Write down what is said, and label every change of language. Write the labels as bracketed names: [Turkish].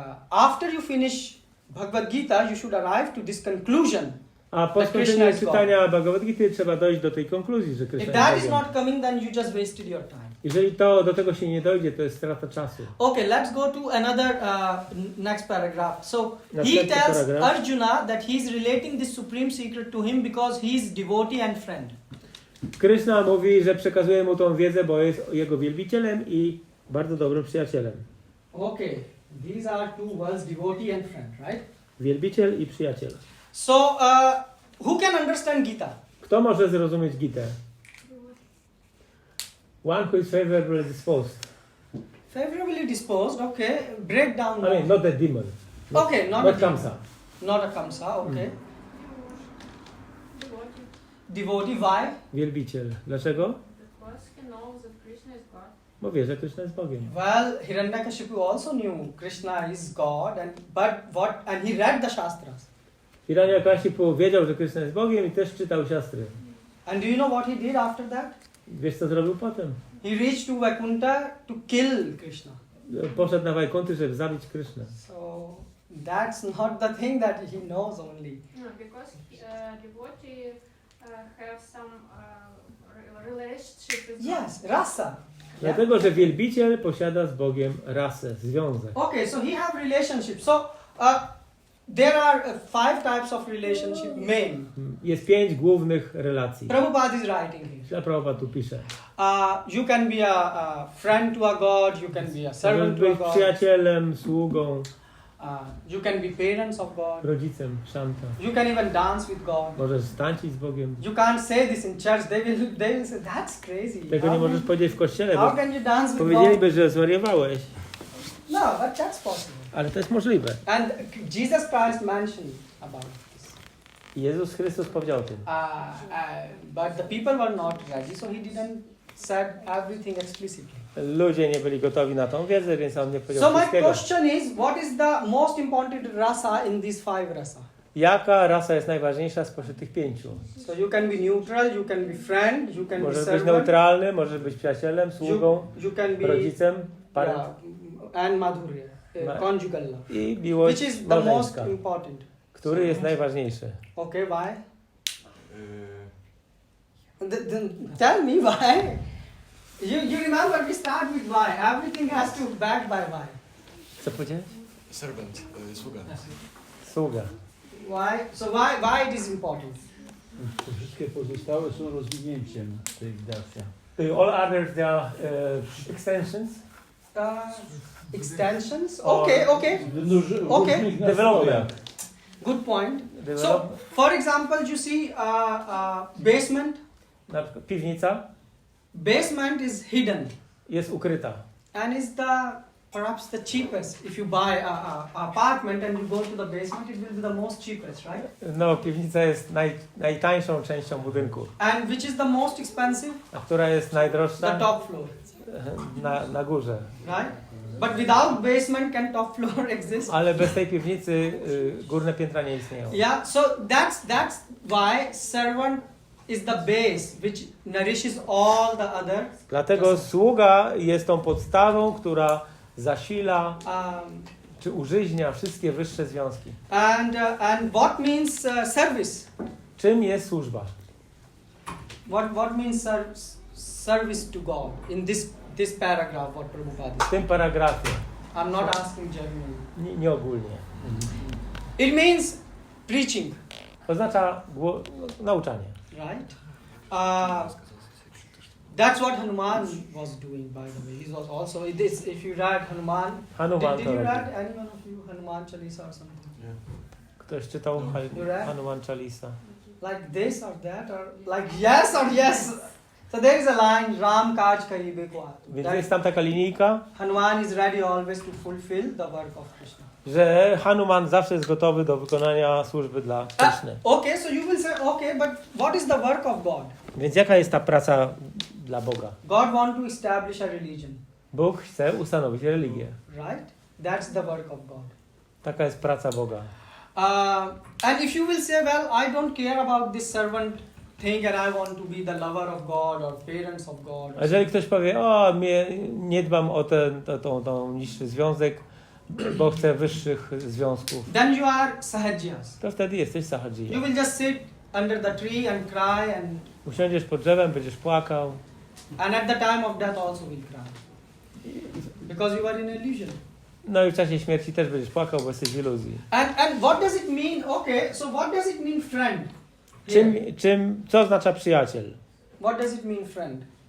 [English] After you finish Bhagavad Gita, you should arrive to this conclusion. [Polish] A po skończeniu czytania Bhagavad Gity trzeba dojść do tej konkluzji, że Krishna [English] If that [Polish] jest [English] is [Polish] Bogiem. [English] not coming, then you just wasted your time. [Polish] Jeżeli do tego się nie dojdzie, to jest strata czasu. [English] Okay, let's go to another next paragraph. So he tells Arjuna that he is relating this supreme secret to him because he is devotee and friend. [Polish] Krishna mówi, że przekazuje mu tą wiedzę, bo jest jego wielbicielem i bardzo dobrym przyjacielem. [English] Okay, these are two words, devotee and friend, right? [Polish] Wielbiciel i przyjaciel. [English] So, who can understand Gita? [Polish] Kto może zrozumieć Gitę? [English] One who is favorably disposed. Favorably disposed, okay. Break down. I mean, not a demon. Okay, not not a Kamsa. Not a Kamsa, okay. Devotee, why? [Polish] Wielbiciel. Dlaczego? [English] Because he knows that Krishna is God. [Polish] Bo wie, że Krishna jest Bogiem. [English] Well, Hiranyakashipu also knew Krishna is God, and he read the Shastras. [Polish] Hiranyakashipu wiedział, że Krishna jest Bogiem i też czytał siastry. [English] And do you know what he did after that? [Polish] Wiesz, co zrobił potem? [English] He reached to Vaikuntha to kill Krishna. [Polish] Poszedł na Wajkunty, żeby zabić Krishnę. [English] So that's not the thing that he knows only. No, because devotee have some relationship with God. Yes, rasa. [Polish] Dlatego, że wielbiciel posiada z Bogiem rasę, związek. [English] Okay, so he have relationship. So there are 5 types of relationship main. [Polish] Jest 5 głównych relacji. [English] Prabhupada is writing here. [Polish] Prabhupada tu pisze. [English] You can be a friend to a god, you can be a servant to a [Polish] być [English] god. [Polish] przyjacielem, sługą. [English] You can be parents of God. [Polish] Rodzicem, szanta. [English] You can even dance with God. [Polish] Możesz tańczyć z Bogiem. [English] You can't say this in church. They will say that's crazy. [Polish] Tego nie możesz powiedzieć w kościele, [English] How [Polish] bo [English] can you dance with God? [Polish] powiedzieliby, że zwariowałeś. [English] No, but that's possible. [Polish] Ale to jest możliwe. [English] And Jesus Christ mentioned about this. [Polish] Jezus Chrystus powiedział o tym. [English] But the people were not ready, so he didn't said everything explicitly. [Polish] Ludzie nie byli gotowi na tą wiedzę, więc on nie powiedział [English] So my [Polish] wszystkiego. [English] question is, what is the most important rasa in these 5 rasa? [Polish] Jaka rasa jest najważniejsza spośród tych 5? [English] So you can be neutral, you can be friend, you can be [Polish] Możesz być [English] servant. [Polish] neutralny, możesz być przyjacielem, sługą, [English] You can be [Polish] rodzicem, parem. [English] And madhurya, conjugal love. [Polish] I miłość [English] Which is the most [Polish] małżeńska. [English] important? [Polish] Który jest najważniejszy? [English] Okay, why? Then tell me why. You remember we start with why. Everything has to back by why. [Polish] Co powiedziałeś? [English] Servant, sługa. [Polish] Sługa. [English] Why? So why it is important? [Polish] Wszystkie pozostałe są rozwinięciem tej dacji. [English] All others they are extensions. Extensions. Okay. Development. Good point. So, for example, you see basement. [Polish] Na przykład piwnica. [English] Basement is hidden. [Polish] Jest ukryta. [English] And is perhaps the cheapest. If you buy a apartment and you go to the basement, it will be the most cheapest, right? [Polish] No, piwnica jest najtańszą częścią budynku. [English] And which is the most expensive? [Polish] A która jest najdroższa? [English] The top floor. [Polish] Na górze. [English] Right? But without basement, can top floor exist? [Polish] Ale bez tej piwnicy górne piętra nie istnieją. [English] Yeah, so that's why servant is the base which nourishes all the other. [Polish] Dlatego sługa jest tą podstawą, która zasila czy użyźnia wszystkie wyższe związki. [English] And what means service? [Polish] Czym jest służba? [English] What means service to God in this paragraph? What Prabhupada is? [Polish] W tym paragrafie. [English] I'm not asking genuinely. [Polish] Nie ogólnie. [English] It means preaching. [Polish] Oznacza nauczanie. [English] Right? That's what Hanuman was doing, by the way. He was also, if you read Hanuman, did you read any one of you Hanuman Chalisa or something? Yeah. [Polish] Ktoś czytał Hanuman Chalisa? [English] Like this or that, or like yes or yes. So there is a line, Ram Kaj Kari Wykład. [Polish] Więc jest tam taka linijka, [English] Hanuman is ready always to fulfill the work of Krishna. [Polish] że Hanuman zawsze jest gotowy do wykonania służby dla Krishny. [English] Okay, so you will say, okay, but what is the work of God? [Polish] Więc jaka jest ta praca dla Boga? [English] God wants to establish a religion. [Polish] Bóg chce ustanowić religię. [English] Right? That's the work of God. [Polish] Taka jest praca Boga. [English] And if you will say, well, I don't care about this servant think and I want to be the lover of God or parents of God. [Polish] A jeżeli ktoś powie, o, nie dbam o tą niższy związek, bo chcę wyższych związków, [English] Then you are sahajyas. [Polish] to wtedy jesteś [English] You [Polish] sahajya. [English] will just sit under the tree and cry and [Polish] Usiądziesz pod drzewem, będziesz płakał. [English] at the time of death also will cry. Because you are in illusion. [Polish] No i w czasie śmierci też będziesz płakał, bo jesteś w iluzji. [English] And what does it mean? Okay, so what does it mean friend? Here. [Polish] Co oznacza przyjaciel? [English] What does it mean friend?